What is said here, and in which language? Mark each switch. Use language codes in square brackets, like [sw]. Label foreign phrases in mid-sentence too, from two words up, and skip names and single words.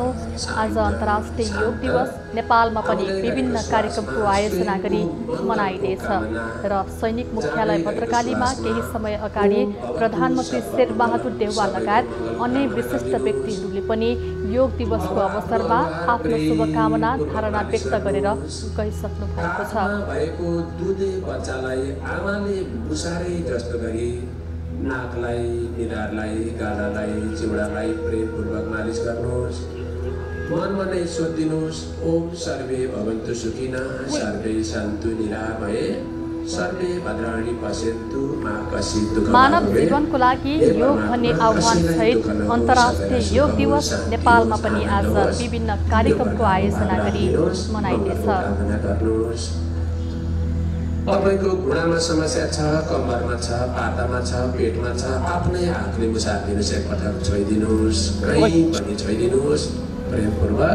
[ne] आज अन्तर्राष्ट्रिय योग दिवस नेपालमा पनि विभिन्न कार्यक्रमको आयोजना गरी मनाइँदैछ र सैनिक मुख्यालय भद्रकालीमा केही समय अगाडि प्रधानमन्त्री शेरबहादुर देउवा लगायत अन्य विशिष्ट व्यक्तिहरूले पनि योग दिवसको अवसरमा आफ्नो शुभकामना धारणा व्यक्त गरेर गइसक्नु भएको छ। भएको दुधे बच्चालाई आमाले मुसारे जस्तो गरी नाकलाई, निधारलाई, गालालाई, चिउडालाई प्रेमपूर्वक मालिस गर्नुहोस्। मनमा नै सोधिदिनुहोस्, [sa] ओम सर्वे भवन्तु सुखिनः, सर्वे सन्तु निरामये, सर्वे भद्राणि पश्यन्तु मा कश्चित् दुःखं। [ne] मानव जीवनको लागि योग भन्ने आह्वान सहित अन्तर्राष्ट्रिय योग दिवस नेपालमा पनि आज विभिन्न कार्यक्रमको आयोजना गरी मनाइँदैछ। तपाईँको घुँडामा समस्या छ, कम्मरमा छ, पातामा छ, पेटमा छ, आफ्नै हातले मुसार्दिनुहोस्, एकपटक छोइदिनुहोस्, कहीँ पनि छोइदिनुहोस् प्रेमपूर्वक।